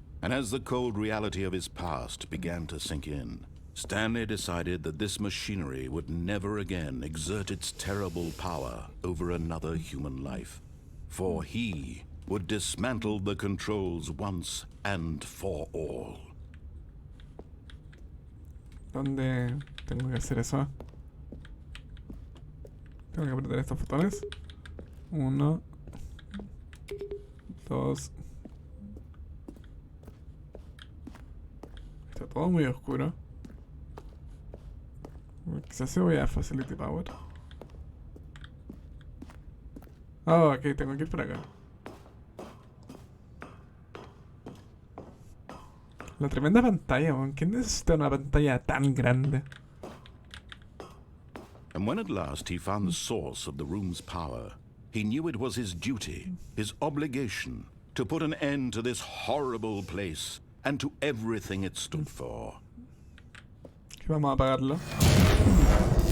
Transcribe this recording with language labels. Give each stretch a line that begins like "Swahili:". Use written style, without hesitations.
English: And as the cold reality of his past began to sink in, Stanley decided that this machinery would never again exert its terrible power over another human life. For he would dismantle the controls once and for all.
Spanish: ¿Dónde tengo que hacer eso? Tengo que apretar estos botones. 1, 2. Está todo muy oscuro. Quizás se voy a Facility Power. Oh, ok, tengo que ir para acá. La tremenda pantalla, weón. ¿Quién necesita una pantalla tan grande?
English: And when at last he found the source of the room's power, he knew it was his duty, his obligation, to put an end to this horrible place and to everything it stood for.
Spanish: Que vamos a apagarlo.